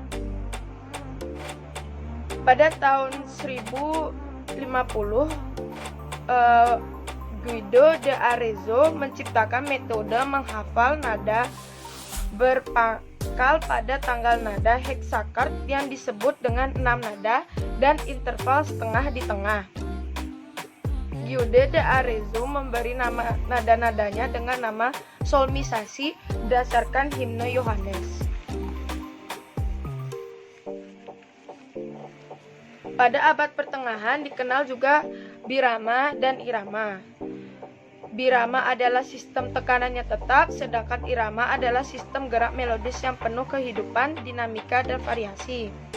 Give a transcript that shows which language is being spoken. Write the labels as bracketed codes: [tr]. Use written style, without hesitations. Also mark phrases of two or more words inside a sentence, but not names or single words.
[id] Pada tahun 1050, Guido de Arezzo menciptakan metode menghafal nada berpangkal pada tanggal nada heksakard yang disebut dengan 6 nada dan interval setengah di tengah. Guido de Arezzo memberi nama nada-nadanya dengan nama solmisasi berdasarkan himne Yohanes. Pada abad pertengahan dikenal juga birama dan irama. Birama adalah sistem tekanannya tetap, sedangkan irama adalah sistem gerak melodis yang penuh kehidupan, dinamika, dan variasi.